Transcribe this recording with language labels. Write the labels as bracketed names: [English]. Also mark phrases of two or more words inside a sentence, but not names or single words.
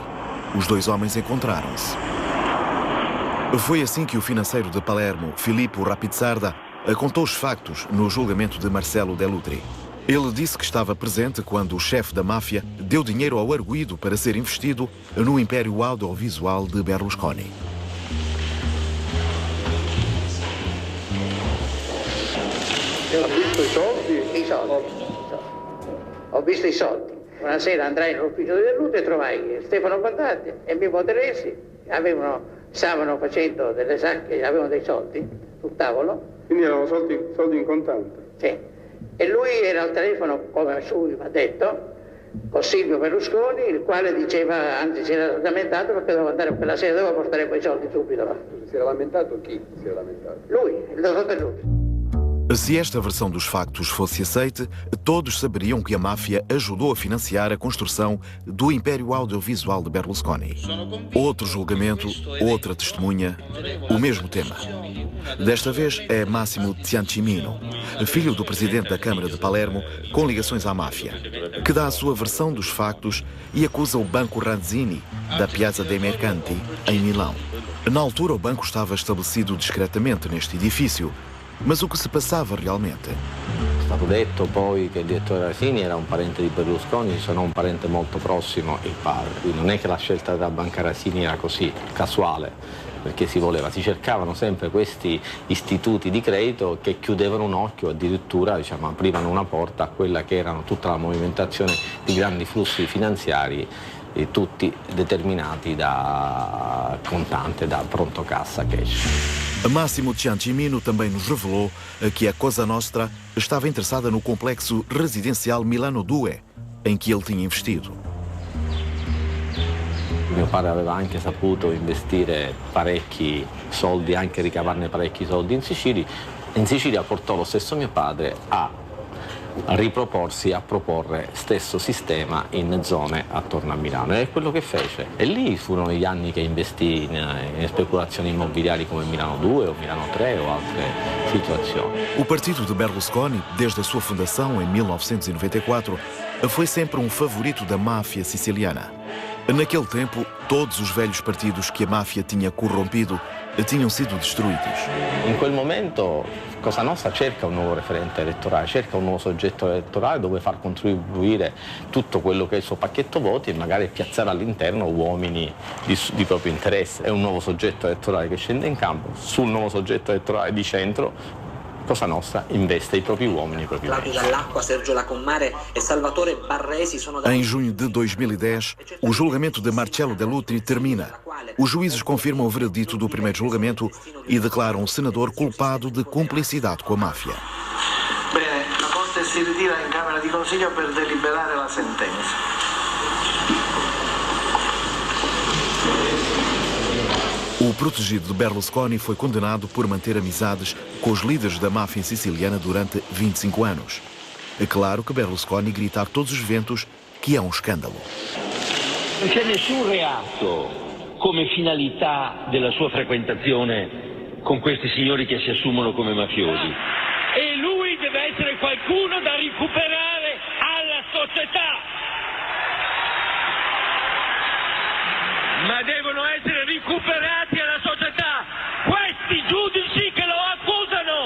[Portuguese] Os dois homens encontraram-se. Foi assim que o financeiro de Palermo, Filippo Rapizzarda, contou os factos no julgamento de Marcello Dell'Utri. Ele disse que estava presente quando o chefe da máfia deu dinheiro ao arguido para ser investido no império audiovisual de Berlusconi. [Italian] Ho visto i soldi? I soldi. Ho visto i soldi. Una sera andrai nell'ufficio di Dell'Utri e trovai Stefano Bontane e Mimmo Teresi, stavano facendo delle sacche, avevano dei soldi sul tavolo. Quindi erano soldi in contante? Sì. E lui era al telefono, come lui mi ha detto, con Silvio Berlusconi, il quale diceva, anzi si era lamentato perché doveva andare quella sera, doveva portare quei soldi subito là. Si era lamentato chi? Si era lamentato? Lui, il dottor Dell'Utri. [Portuguese] Se esta versão dos factos fosse aceite, todos saberiam que a máfia ajudou a financiar a construção do império audiovisual de Berlusconi. Outro julgamento, outra testemunha, o mesmo tema. Desta vez é Massimo Ciancimino, filho do presidente da Câmara de Palermo, com ligações à máfia, que dá a sua versão dos factos e acusa o Banco Ranzini, da Piazza dei Mercanti, em Milão. Na altura, o banco estava estabelecido discretamente neste edifício. Mas o que se passava realmente? [Italian] È stato detto poi che il direttore Ranzini era un parente di Berlusconi, se non un parente molto prossimo, il padre. Quindi non è che la scelta della banca Ranzini era così, casuale, perché si cercavano sempre questi istituti di credito che chiudevano un occhio, addirittura aprivano una porta a quella che erano tutta la movimentazione di grandi flussi finanziari, tutti determinati da contante, da pronto cassa, cash. [Portuguese] Máximo Ciancimino também nos revelou que a Cosa Nostra estava interessada no complexo residencial Milano 2, em que ele tinha investido. [Italian] Mio padre aveva anche saputo investire parecchi soldi, anche ricavarne parecchi soldi in Sicilia. In Sicilia portò lo stesso mio padre a riproporsi, a proporre stesso sistema in zone attorno a Milano. È quello che fece. E lì furono gli anni che investì in speculazioni immobiliari come Milano 2 o Milano 3 o altre situazioni. [Portuguese] O partido de Berlusconi, desde a sua fundação em 1994, foi sempre um favorito da máfia siciliana. Naquele tempo, todos os velhos partidos que a máfia tinha corrompido tinham sido destruídos. [Italian] In quel momento Cosa Nostra cerca un nuovo referente elettorale, cerca un nuovo soggetto elettorale dove far contribuire tutto quello che è il suo pacchetto voti e magari piazzare all'interno uomini di proprio interesse. È un nuovo soggetto elettorale che scende in campo, sul nuovo soggetto elettorale di centro Cosa Nostra investe i propri uomini, i propri Claudio Dall'Acqua, Sergio Lacommare e Salvatore Barresi sono [Portuguese] Em junho de 2010, o julgamento de Marcello Dell'Utri termina. Os juízes confirmam o veredito do primeiro julgamento e declaram o senador culpado de cumplicidade com a máfia. [Italian] Bene, la Corte si ritira in Camera di Consiglio per deliberare la sentenza. [Portuguese] O protegido de Berlusconi foi condenado por manter amizades com os líderes da máfia siciliana durante 25 anos. É claro que Berlusconi grita a todos os ventos que é um escândalo. [Italian] Non c'è nessun reato come finalità della sua frequentazione con questi signori che si assumono come mafiosi. E lui deve essere qualcuno da recuperare alla società. Ma devono essere recuperati alla società questi giudici che lo accusano.